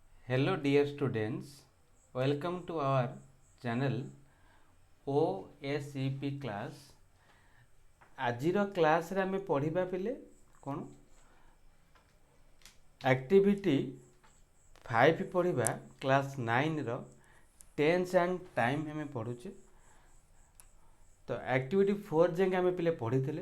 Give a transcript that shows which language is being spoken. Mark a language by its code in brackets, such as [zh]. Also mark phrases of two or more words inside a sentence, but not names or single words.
[en] Hello dear students, welcome to our channel OSEP class. [or] ଆଜିର କ୍ଲାସରେ ଆମେ ପଢ଼ିବା ପିଲେ କ'ଣ ଆକ୍ଟିଭିଟି 5 ପଢ଼ିବା କ୍ଲାସ୍ 9ର [en] tense and time [or] ଆମେ ପଢ଼ୁଛେ। ତ ଆକ୍ଟିଭିଟି 4 ଯାଏଁ ଆମେ ପିଲେ ପଢ଼ିଥିଲେ।